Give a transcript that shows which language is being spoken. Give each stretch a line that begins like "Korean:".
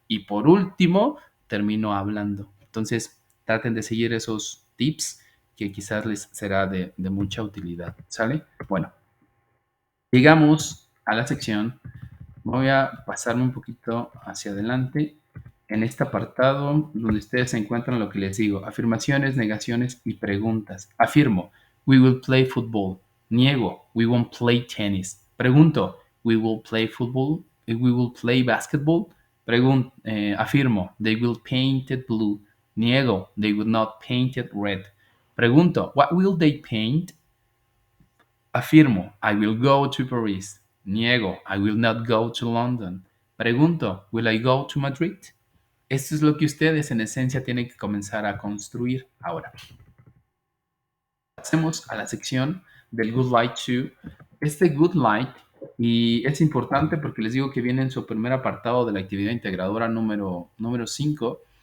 Spanish: Y por último, termino hablando. Entonces, traten de seguir esos tips que quizás les será de mucha utilidad. ¿Sale? Bueno, llegamos a la sección. Voy a pasarme un poquito hacia adelante en este apartado donde ustedes se encuentran lo que les digo, afirmaciones, negaciones y preguntas.
English: Afirmo, we will play football. Niego, we won't play tennis. Pregunto, we will play football. We will play basketball. Afirmo, they will paint it blue. Niego, they will not paint it red. Pregunto, what will they paint? Afirmo, I will go to Paris. Niego, I will not go to London. Pregunto, will I go to Madrid?
Spanish: Esto es lo que ustedes en esencia tienen que comenzar a construir ahora. Pasemos a la sección del Good Light 2. Este Good Light, y es importante porque les digo que viene en su primer apartado de la actividad integradora número 5.